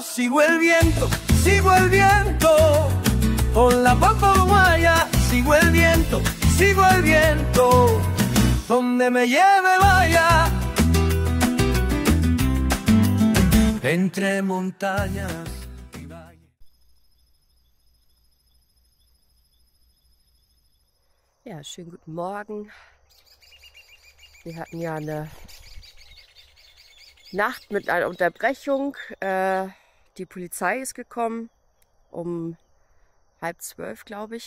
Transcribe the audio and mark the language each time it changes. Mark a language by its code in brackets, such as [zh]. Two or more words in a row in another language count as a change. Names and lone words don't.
[es] Sigo el viento por la pampa uruguaya. Sigo el viento, donde me lleve vaya. Entre montañas y valles. [de] Ja, schönen guten Morgen. Wir hatten ja eine Nacht mit einer Unterbrechung. Die Polizei ist gekommen um 11:30, glaube ich.